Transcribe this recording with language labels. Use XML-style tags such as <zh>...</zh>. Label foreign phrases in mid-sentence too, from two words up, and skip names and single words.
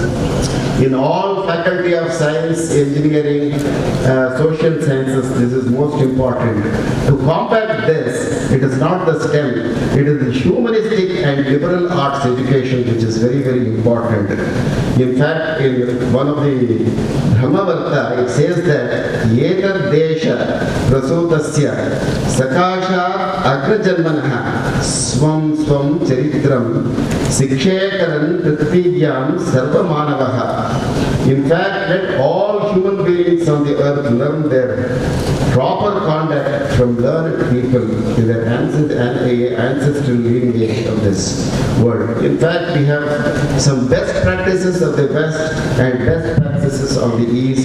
<en>In all faculty of science, engineering, social sciences, this is most important. To combat this, it is not the STEM, it is the humanistic and liberal arts education which is very, very important. In fact, in one of the Brahmavarta, it says that</en> <sa>एतद् देश प्रसूतस्य सकाशाद् अग्रजन्मनः स्वं स्वं चरित्रं शिक्षेरन् पृथिव्यां सर्वमानवाः.</sa> <en>In fact, let all human beings on the earth learn their proper conduct from learned people in their ancestral lineage of this world. In fact, we have some best practices of the West and best practices of the East.</en>